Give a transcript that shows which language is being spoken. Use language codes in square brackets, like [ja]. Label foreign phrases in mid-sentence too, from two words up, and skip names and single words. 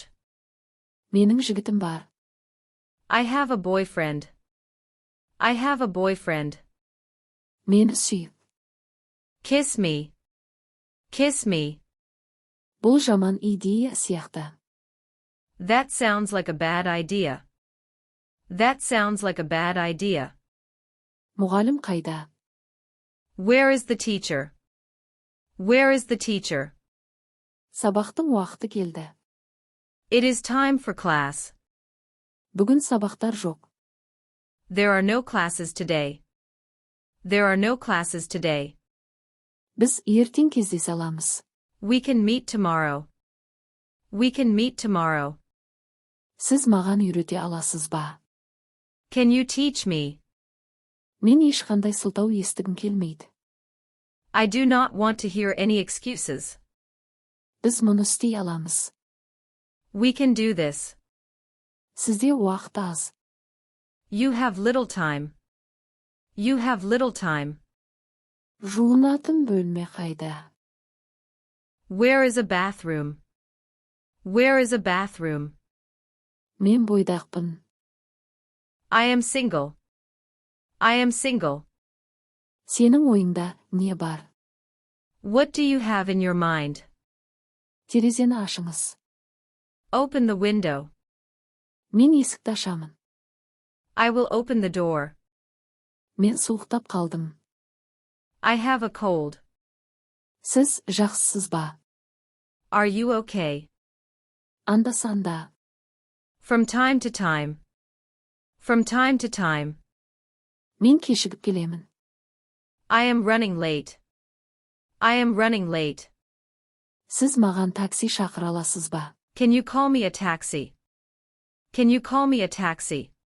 [kk] Менің жігітім бар. [en] I have a boyfriend. I have a boyfriend. [kk] Мені сүй. [en] Kiss me. Kiss me. [kk] Бұл жаман идея сияқты. [en] That sounds like a bad idea. That sounds like a bad idea. [kk] Мұғалім қайда? [en] Where is the teacher? Where is the teacher? [kk] Сабақтың уақыты келді. [en] It is time for class. [kk] Бүгін сабақтар жоқ. [en] There are no classes today. There are no classes today. [kk] Біз ертең кездесе аламыз. [en] We can meet tomorrow. We can meet tomorrow. [kk] Сіз маған үйрете аласыз ба? [en] Can you teach me? [kk] Мен ешқандай сылтау естігім келмейді. [en] I do not want to hear any excuses. [kk] Біз мұны істей аламыз. [en] We can do this. [kk] Сізде уақыт аз. [en] You have little time. You have little time. [kk] Жуынатын бөлме қайда? [en] Where is a bathroom? Where is a bathroom? [kk] Мен бойдақпын. [en] I am single. I am single. [kk] Сенің ойыңда не бар? [en] What do you have in your mind? [kk] Терезені ашыңыз. [en] Open the window. [kk] Мен есікті ашамын. [en] I will open the door. [kk] Мен суықтап қалдым. [en] I have a cold. [kk] Сіз жақсысыз ба? [en] Are you okay? [kk] Анда-санда. [en] From time to time. From time to time. [kk] Мен кешігіп келемін. [en] I am running late. I am running late. [kk] Сіз маған такси шақыра аласыз ба? [en] Can you call me a taxi? Can you call me a taxi?